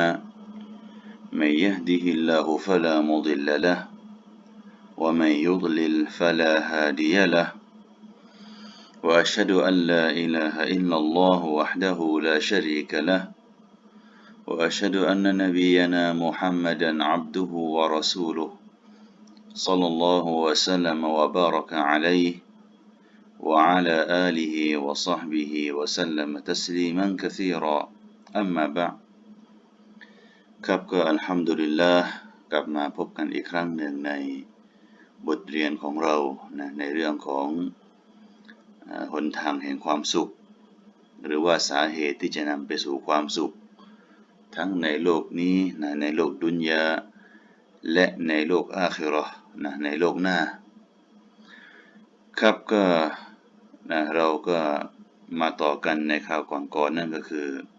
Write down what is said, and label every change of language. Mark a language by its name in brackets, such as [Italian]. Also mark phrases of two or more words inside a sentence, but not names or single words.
[Arabic] من يهده الله فلا مضل له ومن يضلل فلا هادي له وأشهد أن لا إله إلا الله وحده لا شريك له وأشهد أن نبينا محمدا عبده ورسوله صلى الله وسلم وبارك عليه وعلى آله وصحبه وسلم تسليما كثيرا أما بعد [Thai] ครับก็อัลฮัมดุลิลลาห์กลับ มาพบกันอีกครั้งหนึ่งในบทเรียนของเราในเรื่องของหนทางแห่งความสุขหรือว่าสาเหตุที่จะนำไปสู่ความสุขทั้งในโลกนี้ในโลกดุนยาและในโลกอาคิเราะห์ในโลกหน้าครับก็เราก็มาต่อกันในคราวก่อนนั่นก็คือ